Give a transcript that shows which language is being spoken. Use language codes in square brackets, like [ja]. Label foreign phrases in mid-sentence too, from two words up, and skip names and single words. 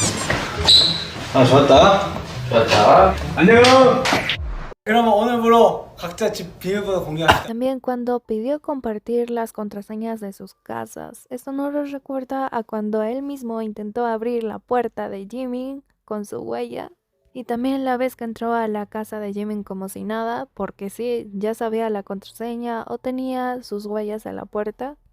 [ko] 좋았다. 좋았다. 안녕. 그러면 오늘부로 각자 집 비밀번호 공개합시다. [es] También cuando pidió compartir las contraseñas de sus casas. Esto nos lo recuerda a cuando él mismo intentó abrir la puerta de Jimin con su huella. Y también la vez que entró a la casa de Jimin como si nada, porque sí, ya sabía la contraseña o tenía sus huellas en la puerta.